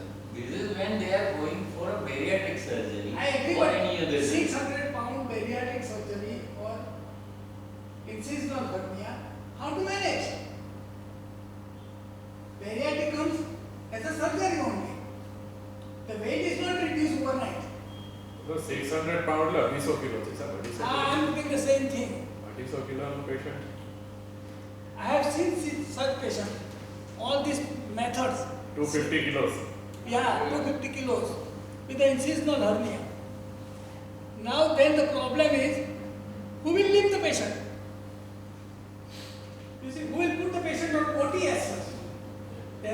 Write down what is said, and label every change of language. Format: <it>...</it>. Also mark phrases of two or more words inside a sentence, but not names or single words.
<en>This is when they are going for a bariatric surgery. I agree, or any other but 600 pound bariatric surgery or incisional hernia, how to manage? Bariatric comes as a surgery only. The weight is not reduced overnight.</en> <mr>तो 600 पाउंड ला 200 किलो</mr> <gu>છે સર</gu> <mr>200</mr> <en>I am doing the same thing.</en> <gu>200 કિલો નો પેશન્ટ</gu> <en>I have seen such patients. All these methods. 250 kilos. Yeah, 250 kilos with the incisional hernia. Now then the problem is, who will lift the patient? You see, who will put the patient on OT as such?</en>